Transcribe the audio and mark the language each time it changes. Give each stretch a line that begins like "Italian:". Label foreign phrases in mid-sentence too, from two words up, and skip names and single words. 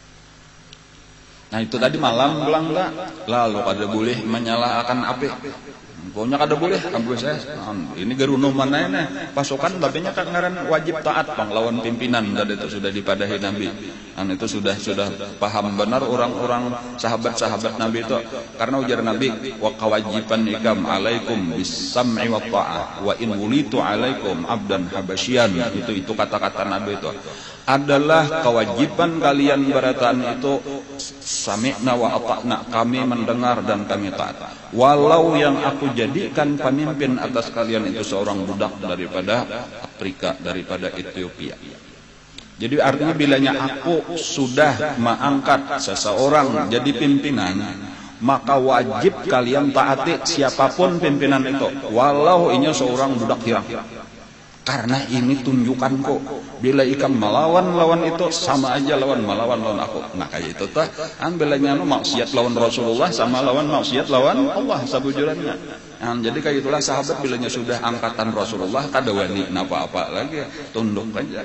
Banjar: Nah itu tadi malam belang enggak, lalu kada boleh menyalakan api. Pokoknya kada boleh Abu saya. Ini geruno mana ini pasukan tapi nya ngaran wajib taat lawan pimpinan tadi itu sudah dipadahi Nabi. Itu sudah paham benar orang-orang sahabat-sahabat Nabi itu karena ujar Nabi wa kewajiban ikam
Arabic: عليكم بالسمع والطاعة وإن وليت عليكم عبدا حبشيا.
Banjar: Itu kata-kata Nabi itu adalah kewajiban kalian berataan itu
Arabic: سمعنا وأطعنا,
Banjar: kami mendengar dan kami taat. Walau yang aku jadikan pemimpin atas kalian itu seorang budak daripada Afrika, daripada Ethiopia. Jadi artinya bilanya aku sudah mengangkat seseorang jadi pimpinan, maka wajib kalian taati siapapun pimpinan itu, walau ini seorang budak hirang. Karena ini tunjukan kok bila ikam melawan lawan itu sama aja melawan aku. Nah kayak itu tah bilanya maksiat lawan Rasulullah sama lawan maksiat lawan Allah sabujurannya. Jadi kayak itulah sahabat bilanya sudah angkatan Rasulullah kada wani apa-apa lagi tunduk aja.